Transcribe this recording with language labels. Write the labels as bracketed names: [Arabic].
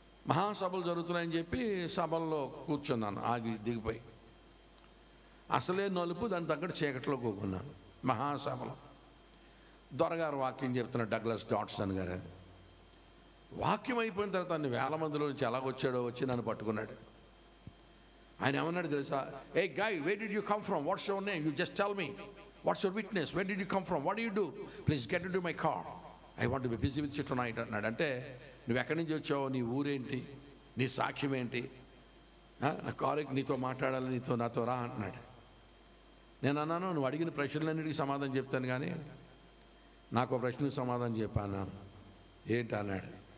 [Telugu] మహాసభలు జరుగుతున్నాయని చెప్పి సభల్లో కూర్చున్నాను, ఆగి దిగిపోయి. అసలే నలుపు, దాని తగ్గట్టు చీకట్లో కూకున్నాను. మహాసభలో దొరగారు వాక్యం చెప్తున్నాడు, డగ్లస్ డాడ్సన్ గారు అని. వాక్యం అయిపోయిన తర్వాత అన్ని వేల మందిలో నుంచి ఎలాగొచ్చాడో వచ్చి నన్ను పట్టుకున్నాడు. ఆయన ఏమన్నాడు తెలుసా? [English] Hey guy, where did you come from? What's your name? You just tell me. What's your witness? Where did you come from? What do you do? Please get into my car. I want to be busy with you tonight [Telugu] అన్నాడు. అంటే నువ్వు ఎక్కడి నుంచి వచ్చావు, నీ ఊరేంటి, నీ సాక్ష్యం ఏంటి, నా కారుకి నీతో మాట్లాడాలి, నాతో రా అంటున్నాడు. నేను అన్నాను, నువ్వు అడిగిన ప్రశ్నలన్నిటికీ సమాధానం చెప్తాను, కానీ నాకు ఒక ప్రశ్నకు సమాధానం చెప్పాను. ఏంటి అన్నాడు.